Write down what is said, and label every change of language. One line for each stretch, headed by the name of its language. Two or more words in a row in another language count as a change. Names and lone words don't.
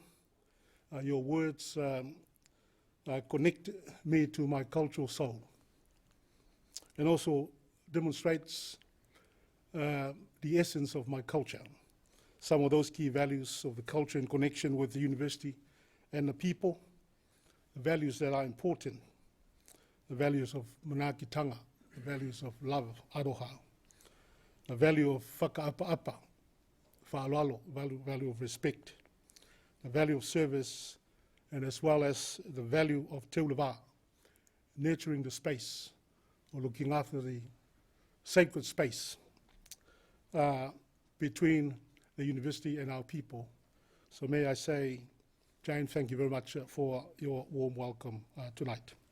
English: Your words connect me to my cultural soul and also demonstrates the essence of my culture. Some of those key values of the culture in connection with the university and the people, the values that are important, the values of manaakitanga, the values of love, aroha, the value of
Māori: whakaapa-apa, whaalalo,
English: value of respect, the value of service, and as well as the value of
Māori: te ulawa,
English: nurturing the space, or looking after the sacred space between the university and our people. So may I say, Jane, thank you very much for your warm welcome tonight.